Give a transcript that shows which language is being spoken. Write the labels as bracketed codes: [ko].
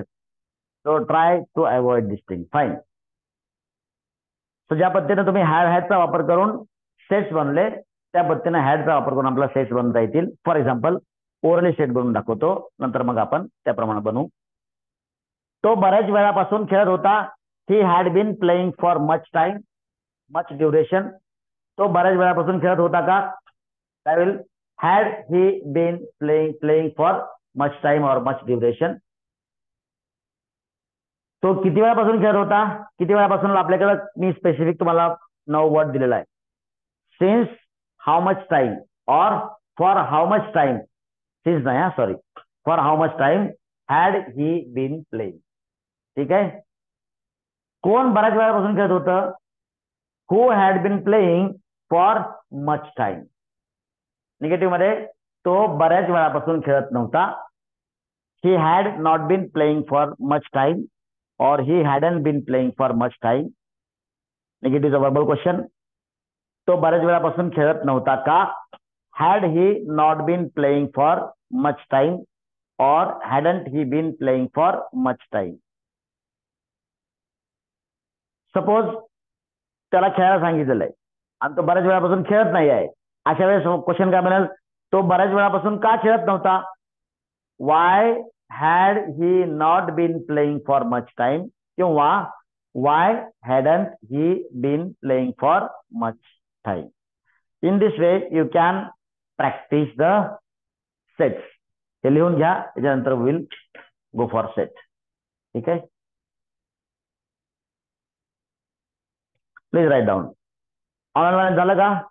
[en] So try to avoid this thing. [mr] Fine. So ज्या पद्धतीने तुम्ही हॅडचा वापर करून सेट्स बनले त्या पद्धतीने हॅडचा वापर करून आपल्याला सेट्स बनवता येतील. फॉर एक्झाम्पल ओरली सेट बनवून दाखवतो, नंतर मग आपण त्याप्रमाणे बनवू. तो बऱ्याच वेळापासून खेळत होता. [en] He had been playing for much time, much duration. [mr] तो बऱ्याच वेळापासून खेळत होता का? काय होईल? [en] Had he been playing for much time और much duration. [mr] तो किती वेळापासून खेळत होता? किती वेळापासून आपल्याकडे मी स्पेसिफिक तुम्हाला 9 वर्ड दिलेला आहे. [en] Since how much time और for how much time. Since [mr] नाही [en] Sorry, for how much time had he been playing. [mr] ठीक आहे. कोण बऱ्याच वेळापासून खेळत होतं? [en] Who had been playing for much time. [mr] Negative मध्ये तो बऱ्याच वेळापासून खेळत नव्हता. [en] He had not been playing for much time और he hadn't been playing for much time. Negative verbal question. [mr] तो बऱ्याच वेळापासून खेळत नव्हता का? [en] Had he not been playing for much time और hadn't he been playing for much time. [mr] Suppose त्याला खेळायला सांगितलेलं आहे आणि तो बऱ्याच वेळापासून खेळत नाही आहे. अशा वेळेस क्वेश्चन काय बनेल? तो बऱ्याच वेळापासून का खेळत नव्हता? [en] Why had he not been playing for much time किंवा why hadn't he been playing for much time. In this way you can practise the sets. [mr] हे लिहून घ्या, त्याच्यानंतर [en] Will go for set. [mr] ठीक आहे, [en] Please write down. [mr] ऑनलाईन झालं का?